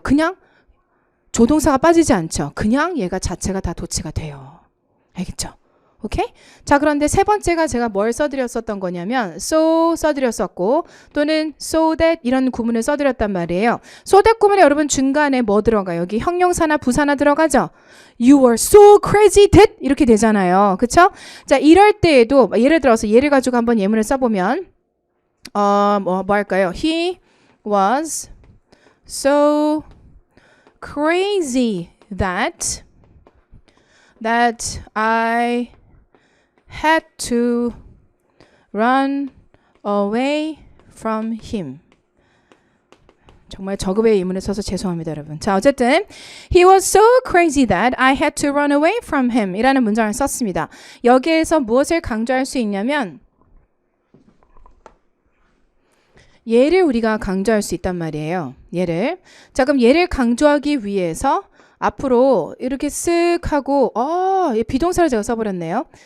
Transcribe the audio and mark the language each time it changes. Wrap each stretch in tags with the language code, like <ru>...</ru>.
<ko>그냥 조동사가 빠지지 않죠. 그냥 얘가 자체가 다 도치가 돼요. 알겠죠? 오케이? 자, 그런데 세 번째가 제가 뭘 써드렸었던 거냐면 so 써드렸었고 또는 so that 이런 구문을 써드렸단 말이에요. so that 구문에 여러분 중간에 뭐 들어가요? 여기 형용사나 부사나 들어가죠?</ko> <en>You were so crazy that</en> <ko>이렇게 되잖아요. 그쵸? 자, 이럴 때에도 예를 들어서 얘를 가지고 한번 예문을 써보면 뭐 할까요?</ko> <en>He was so crazy that I had to run away from him.</en> <ko>정말 저급의 예문을 써서 죄송합니다, 여러분. 자, 어쨌든</ko> <en>He was so crazy that I had to run away from him</en> <ko>이라는 문장을 썼습니다. 여기에서 무엇을 강조할 수 있냐면 얘를 우리가 강조할 수 있단 말이에요. 얘를. 자, 그럼 얘를 강조하기 위해서 앞으로 이렇게 쓱 하고 얘 비동사를 제가 써버렸네요.</ko>